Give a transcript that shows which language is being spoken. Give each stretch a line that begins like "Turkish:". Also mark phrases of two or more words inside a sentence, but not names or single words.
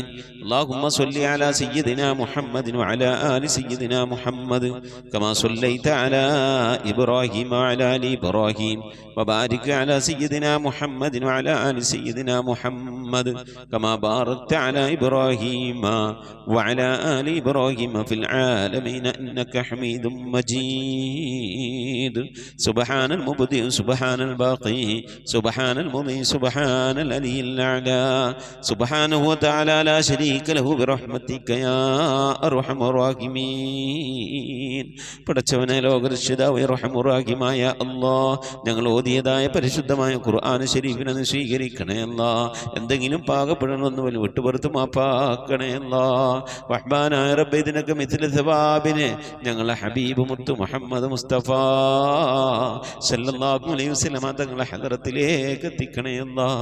Arabic: اللهم صل على سيدنا محمد وعلى آل سيدنا محمد كما صليت على إبراهيم وعلى آل إبراهيم وبارك على سيدنا محمد وعلى آل سيدنا محمد كما باركت على إبراهيم وعلى آل إبراهيم في العالمين إنك حميد مجيد. سبحان المبدئ سبحان الباقي سبحان المضي سبحان العلي الأعلى سبحانه وتعالى لا شريك له برحمتك يا أرحم الراحمين.
Malayalam: പടച്ചവനെ ലോകരക്ഷിതാവേ റഹ്മാനുറഹീമായ അല്ലാഹ്, ഞങ്ങൾ ഓതിയതായ പരിശുദ്ധമായ ഖുർആൻ ശരീഫിനെ സ്വീകരിക്കണേ അല്ലാഹ്. എന്തെങ്കിലും പാകപ്പെടണമെന്ന് പോലും വിട്ടുപുറത്ത് മാപ്പാക്കണേ അല്ലാഹ്. റഹ്മാനായ റബ്ബേ, ഇതിനൊക്കെ മിഥില സവാബിനെ ഞങ്ങളെ ഹബീബ് മുത്തു മുഹമ്മദ് മുസ്തഫ
Arabic: صلى الله عليه وسلم
Malayalam: തങ്ങളെ ഹദറത്തിലേക്ക് എത്തിക്കണേ അല്ലാഹ്.